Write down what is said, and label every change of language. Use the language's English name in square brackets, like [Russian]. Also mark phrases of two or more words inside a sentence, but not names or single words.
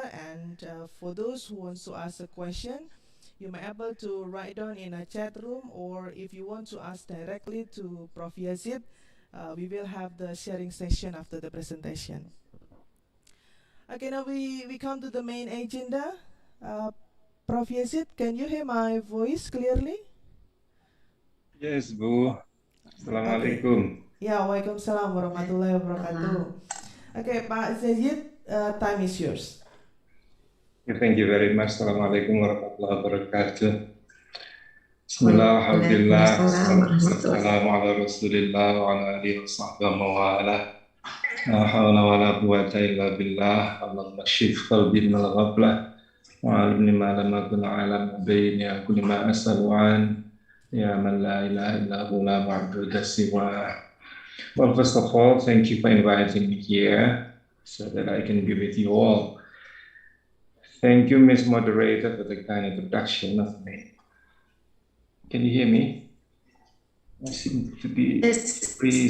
[English] And for those who want to ask a question, you may able to write down in a chat room, or if you want to ask directly to Prof. Yazid, we will have the sharing session after the presentation. Okay, now we come to the main agenda. Prof. Yazid, can you hear my voice clearly? Yes, [Indonesian] Bu. Assalamualaikum. [Arabic] Ya, وعليكم السلام ورحمة الله وبركاته. [English] Okay, Pak Yazid, time is yours. Thank you very much. [Arabic] السلام عليكم ورحمة الله وبركاته بسم الله الحمد لله والسلام على رسول الله وعلى آله وصحبه وعلى. لا حول ولا قوة إلا بالله. اللهم اشف قلبي من الغفلة وعلمني ما لم أكن أعلم بين كل ما أسأل أن يا من لا إله إلا هو لا معبود سوى. [English] Well, first of all, thank you for inviting me here so that I can be with you all. Thank you, Ms. Moderator, for the kind introduction of me. Can you hear me? I seem to be breathing.